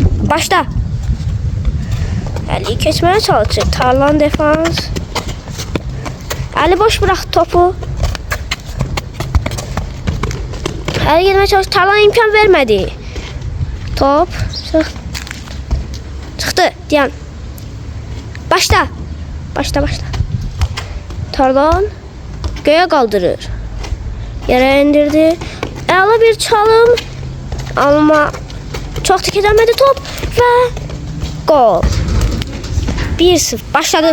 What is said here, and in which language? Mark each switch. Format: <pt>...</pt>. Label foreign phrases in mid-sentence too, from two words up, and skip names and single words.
<az>Başla. Əli keçməyə çalışır.</az> <tr>Tarlan defans. Əli boş bıraktı topu.</tr> <az>Əli girməyə çalışır. Tarlan imkan vermədi. Top. Çıxdı. Diyan.</az> <tr>Başla. Başla. Tarlan göğe kaldırır. Yere indirdi.</tr> <az>Əla bir çalım.</az> <tr>Ama çok dik edemedi top. Ve gol. 1-0. Başladı.</tr>